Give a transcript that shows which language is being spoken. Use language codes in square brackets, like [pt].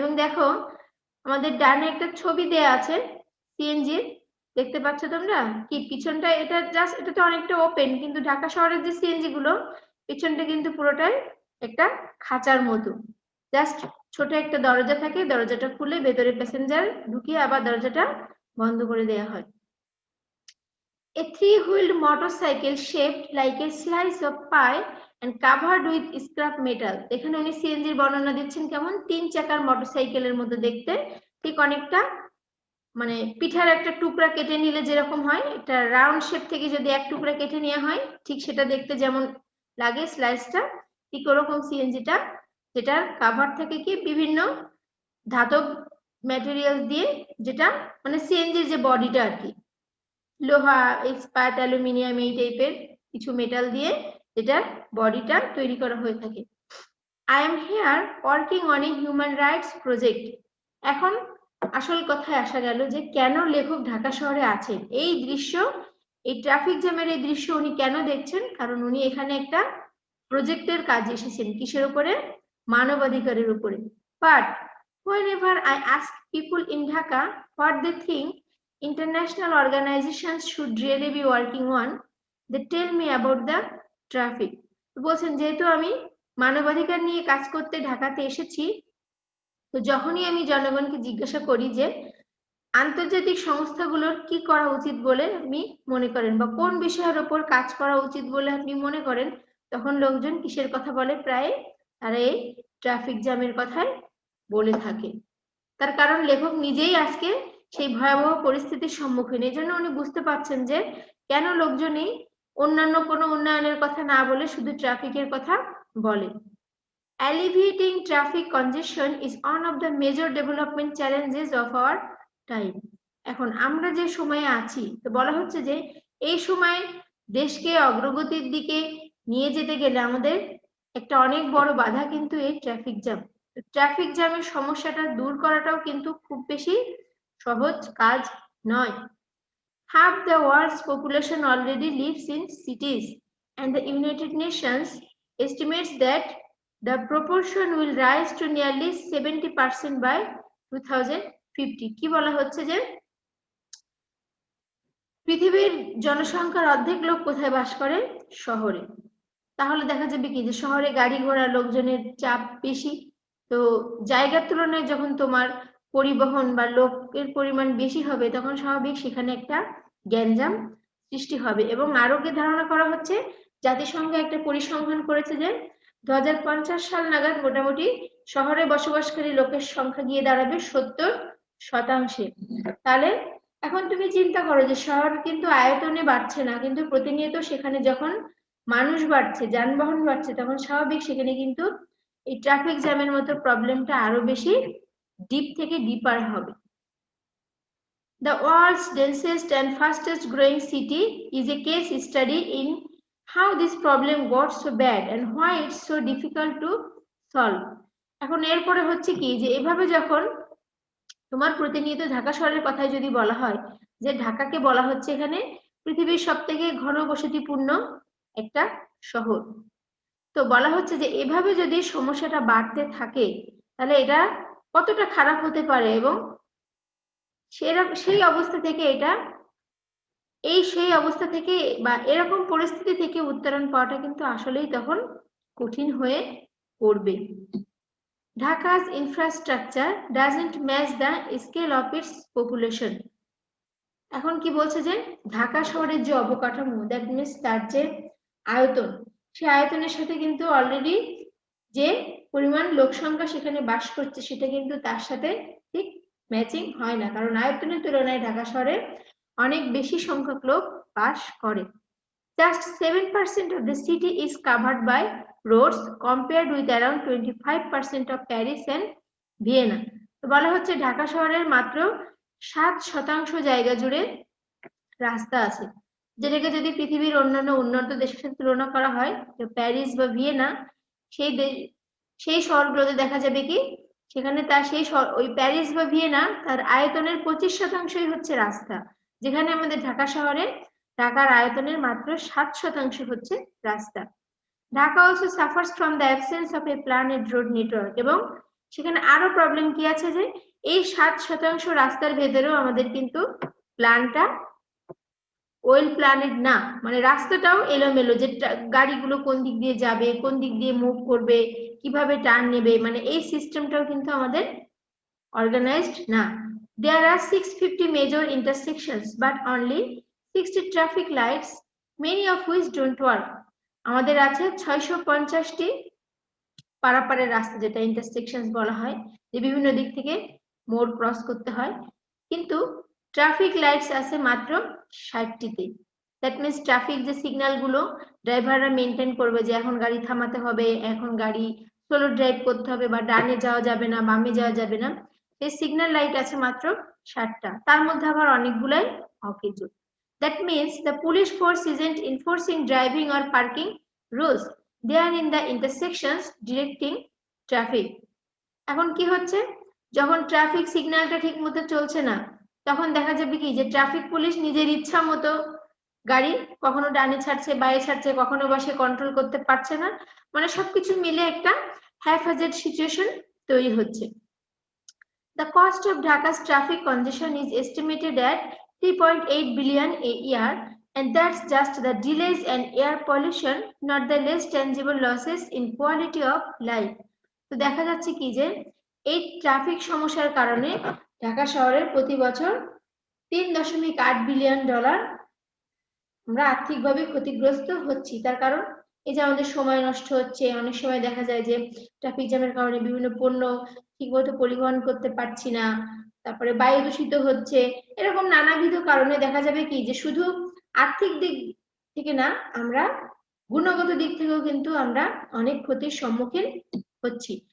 [bn] এবং দেখো আমাদের ডানে একটা ছবি দেয়া আছে সিএনজির, দেখতে পাচ্ছ তোমরা কি পিছনটা, এটা জাস্ট, এটা তো অনেকটা ওপেন, কিন্তু ঢাকা শহরের যে সিএনজি গুলো পিছনটা কিন্তু পুরোটাই একটা খাঁচার মতো, জাস্ট ছোট একটা দরজা থাকে, দরজাটা খুলে ভেতরে প্যাসেঞ্জার ঢুকিয়ে আবার দরজাটা বন্ধ করে দেওয়া হয়। [en] A three-wheeled motorcycle shaped like a slice of pie and covered with scrap metal. [bn] এখানে উনি সিএনজির বর্ণনা দিচ্ছেন কেমন, 3 চাকার মোটরসাইকেলের মতো দেখতে, ঠিক অনেকটা মানে পিঠার একটা টুকরা কেটে নিলে যেরকম হয়, এটা রাউন্ড শেপ থেকে যদি এক টুকরা কেটে নেওয়া হয় ঠিক সেটা দেখতে যেমন লাগে স্লাইসটা, ঠিক ওরকম সিএনজিটা, যেটার কাভার থাকে কি বিভিন্ন ধাতব ম্যাটেরিয়াল দিয়ে, যেটা মানে সিএনজির যে বডিটা আর কি, লোহা, ইস্পাত, অ্যালুমিনিয়াম, এই টাইপের কিছু মেটাল দিয়ে যেটার বডিটা তৈরি করা হয়ে থাকে। [en] I am here working on a human rights project. [bn] এখন আসল কথায় আসা গেল যে কেন লেখক ঢাকা শহরে আছেন, এই দৃশ্য, এই ট্রাফিক জ্যামের এই দৃশ্য উনি কেন দেখছেন, কারণ উনি এখানে একটা প্রজেক্টের কাজে এসেছেন, কিসের উপরে, মানবাধিকারের উপরে। [en] But whenever I ask people in Dhaka what they think international organizations should really be working on, they tell me about the traffic. [bn] বলছেন যেহেতু আমি মানবাধিকার নিয়ে কাজ করতে ঢাকাতে এসেছি, তো যখনই আমি জনগণকে জিজ্ঞাসা করি যে আন্তর্জাতিক সংস্থাগুলোর কি করা উচিত বলে আপনি মনে করেন, বা কোন বিষয়ের উপর কাজ করা উচিত বলে আপনি মনে করেন, তখন লোকজন কিসের কথা বলে, প্রায় তারা এই ট্রাফিক জ্যামের কথাই বলে থাকে। তার কারণ লেখক নিজেই আজকে সেই ভয়াবহ পরিস্থিতির সম্মুখীন, এই জন্য উনি বুঝতে পারছেন যে কেন লোকজনই অন্যান্য কোনো উন্নয়নের কথা না বলে শুধু ট্রাফিকের কথা বলে। [en] Alleviating traffic congestion is one of the major development challenges of our time. [bn] এখন আমরা যে সময়ে আছি, তো বলা হচ্ছে যে এই সময় দেশকে অগ্রগতির দিকে নিয়ে যেতে গেলে আমাদের একটা অনেক বড় বাধা কিন্তু এই ট্রাফিক জ্যাম। ট্রাফিক জ্যামের সমস্যাটা দূর করাটাও কিন্তু খুব বেশি সহজ কাজ নয়। [en] Half the world's population already lives in cities, and the United Nations estimates that the proportion will rise to nearly 70% by 2050. [bn] কি বলা হচ্ছে যে পৃথিবীর জনসংখ্যার অর্ধেক লোক কোথায় বাস করে, শহরে। তাহলে দেখা যাবে কি যে শহরে গাড়ি ঘোড়া লোকজনের চাপ বেশি, তো জায়গার তুলনায় যখন তোমার পরিবহন বা লোকের পরিমাণ বেশি হবে তখন স্বাভাবিক সেখানে একটা গ্যাঞ্জাম সৃষ্টি হবে। এবং আরো কি ধারণা করা হচ্ছে, জাতিসংঘ একটা পরিসংখ্যান করেছে যে 2050 সাল নাগাদ মোটামুটি শহরে বসবাসকারী লোকের সংখ্যা গিয়ে দাঁড়াবে 70%। তাহলে এখন তুমি চিন্তা করো যে শহর কিন্তু আয়তনে বাড়ছে না, কিন্তু প্রতিনিয়ত সেখানে যখন মানুষ বাড়ছে, যানবাহন বাড়ছে, তখন স্বাভাবিক সেখানে কিন্তু এই ট্রাফিক জ্যামের মতো প্রবলেমটা আরো বেশি ডিপ থেকে ডিপার হবে। [en] The world's densest and fastest growing city is a case study in how this problem got so bad and why it's so difficult to solve. [bn] এখন এরপরে হচ্ছে কি যে এভাবে যখন তোমার প্রতিনিয়ত ঢাকা শহরের কথাই যদি বলা হয়, যে ঢাকাকে বলা হচ্ছে এখানে পৃথিবীর সবথেকে ঘনবসতিপূর্ণ একটা শহর, তো বলা হচ্ছে যে এভাবে যদি সমস্যাটা বাড়তে থাকে তাহলে এটা কতটা খারাপ হতে পারে, এবং সেই অবস্থা থেকে সেই অবস্থা থেকে বা এরকম পরিস্থিতি থেকে উত্তরণ পাওয়াটা কিন্তু আসলেই তখন কঠিন হয়ে পড়বে। [en] Dhaka's infrastructure doesn't match the scale of its population. [bn] এখন কি বলছে যে ঢাকা শহরের যে অবকাঠামো, [en] that means [bn] তার যে আয়তন, সেই আয়তনের সাথে কিন্তু অলরেডি যে পরিমাণ লোক সংখ্যা সেখানে বাস করছে সেটা কিন্তু তার সাথে ঠিক ম্যাচিং হয় না, কারণ আয়তনের তুলনায় ঢাকা শহরে অনেক বেশি সংখ্যক লোক বাস করে। [en] Just 7% of the city is covered by roads compared with around 25% of Paris and Vienna. [bn] তো বলা হচ্ছে ঢাকা শহরের মাত্র 7% জায়গা জুড়ে রাস্তা আছে, যেটাকে যদি পৃথিবীর অন্যান্য উন্নত দেশের সাথে তুলনা করা হয়, প্যারিস বা ভিয়েনা, সেই শহরগুলোতে দেখা যাবে কি সেখানে তার ওই প্যারিস বা ভিয়েনা তার আয়তনের 25% হচ্ছে রাস্তা, যেখানে আমাদের ঢাকা শহরে ঢাকার আয়তনের মাত্র 7% হচ্ছে রাস্তা। [en] Dhaka also suffers from the absence of a planned road network, [bn] এবং সেখানে আরো প্রবলেম কি আছে যে এই 7% রাস্তার ভেতরেও আমাদের কিন্তু প্ল্যানটা ওয়েল প্ল্যানেড না, মানে রাস্তাটাও এলোমেলো, যে গাড়িগুলো কোন দিক দিয়ে যাবে, কোন দিক দিয়ে মুভ করবে, কিভাবে টার্ন নেবে, মানে এই সিস্টেমটাও কিন্তু আমাদের অর্গানাইজড না। [en] There are 650 major intersections but only 60 traffic lights, many of which don't work. [bn] আমাদের আছে 650টি পারাপারের রাস্তা, যেটা ইন্টারসেকশন বলা হয়, যে বিভিন্ন দিক থেকে মোড় ক্রস করতে হয়, কিন্তু ট্রাফিক লাইটস আছে মাত্র 60টিতে। [en] that means [bn] ট্রাফিক যে সিগন্যাল গুলো ড্রাইভাররা মেনটেন করবে, যে এখন গাড়ি থামাতে হবে, এখন গাড়ি স্লো ড্রাইভ করতে হবে, বা ডানে যাওয়া যাবে না, বামে যাওয়া যাবে না, সেই সিগন্যাল লাইট আছে মাত্র 60টা, তার মধ্যে আবার অনেকগুলাই অকেজ। [en] That means the police force isn't enforcing driving or parking rules, they are in the intersections directing traffic. [bn] এখন কি হচ্ছে, যখন ট্রাফিক সিগন্যালটা ঠিক মতো চলছে না, তখন দেখা যাবে কি যে ট্রাফিক পুলিশ নিজের ইচ্ছা মতো গাড়ি কখনো ডানে ছাড়ছে, বাইরে ছাড়ছে, কখনো বা সে কন্ট্রোল করতে পারছে না, মানে সবকিছু মিলে একটা হ্যাফাজেড সিচুয়েশন তৈরি হচ্ছে। [en] The cost of Dhaka's traffic congestion is estimated at 3.8 billion a year, and that's just the delays and air pollution, not the less tangible losses in quality of life. [bn] তো দেখা যাচ্ছে কি যে এই ট্রাফিক সমস্যার কারণে ঢাকা শহরের প্রতি বছর $3.8 বিলিয়ন আমরা আর্থিকভাবে ক্ষতিগ্রস্ত হচ্ছি। তার কারণ এই যে আমাদের সময় নষ্ট হচ্ছে, অনেক সময় দেখা যায় যে ট্রাফিক জ্যামের কারণে বিভিন্ন পণ্য ঠিকমতো পরিবহন করতে পারছি না, তারপরে বায়ু দূষিত হচ্ছে, এরকম নানাবিধ কারণে দেখা যাবে কি যে শুধু আর্থিক দিক থেকে না, আমরা গুণগত দিক থেকেও কিন্তু আমরা অনেক ক্ষতির সম্মুখীন হচ্ছি।